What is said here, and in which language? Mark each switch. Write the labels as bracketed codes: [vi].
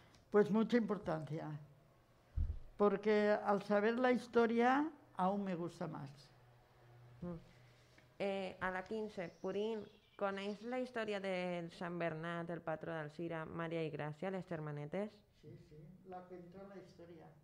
[es] Pues mucha importancia. Porque al saber la historia aún me gusta más. [ca] A la 15, Purín, coneix la història de Sant Bernat, el patró d'Alzira, Maria i Gràcia, les germanetes? [es] Sí, la cuento en la historia.